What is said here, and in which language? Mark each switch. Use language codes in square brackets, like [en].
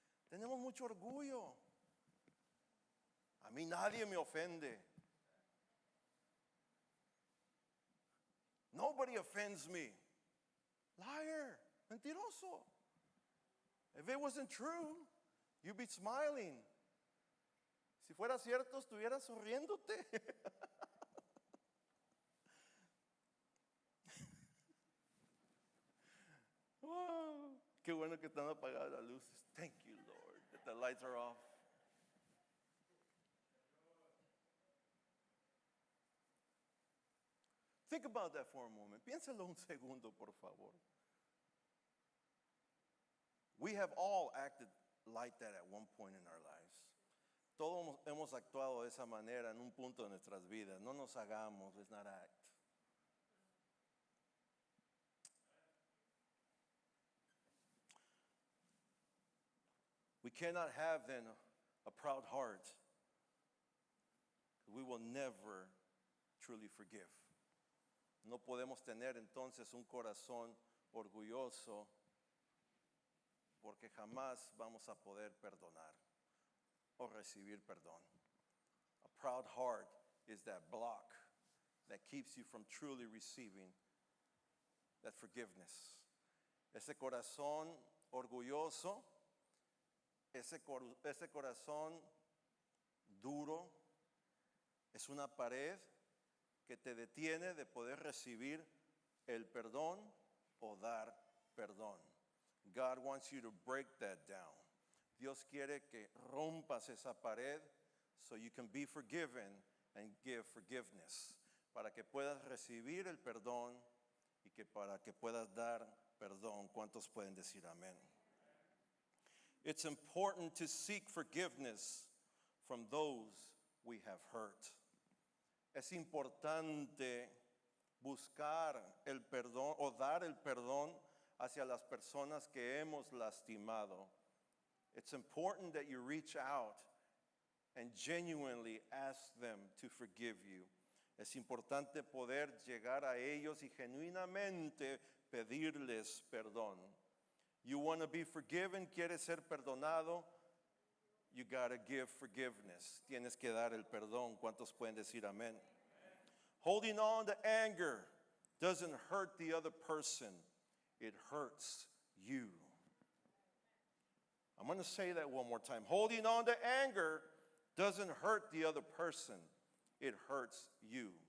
[es] Tenemos mucho orgullo. A mí nadie me ofende. [en] Nobody offends me. Liar. [es] Mentiroso. [en] If it wasn't true, you'd be smiling. [es] Si fuera cierto, estuvieras sonriéndote. Wow. Qué bueno que están apagadas las luces. [en] Thank you, Lord, that the lights are off. Think about that for a moment. [es] Piénsalo un segundo, por favor. [en] We have all acted like that at one point in our lives. [es] Todos hemos actuado de esa manera en un punto de nuestras vidas. No nos hagamos, [en] let's not act. We cannot have then a proud heart. We will never truly forgive. [es] No podemos tener entonces un corazón orgulloso porque jamás vamos a poder perdonar o recibir perdón. [en] A proud heart is that block that keeps you from truly receiving that forgiveness. [es] Ese corazón orgulloso, ese corazón duro, es una pared que te detiene de poder recibir el perdón o dar perdón. [en] God wants you to break that down. [es] Dios quiere que rompas esa pared [en] so you can be forgiven and give forgiveness. [es] Para que puedas recibir el perdón y que para que puedas dar perdón. ¿Cuántos pueden decir amén? [en] It's important to seek forgiveness from those we have hurt. [es] Es importante buscar el perdón o dar el perdón hacia las personas que hemos lastimado. [en] It's important that you reach out and genuinely ask them to forgive you. [es] Es importante poder llegar a ellos y genuinamente pedirles perdón. [en] You want to be forgiven, [es] quieres ser perdonado, [en] you got to give forgiveness. [es] Tienes que dar el perdón. ¿Cuántos pueden decir amén? [en] Holding on to anger doesn't hurt the other person, it hurts you. I'm going to say that one more time. Holding on to anger doesn't hurt the other person, it hurts you.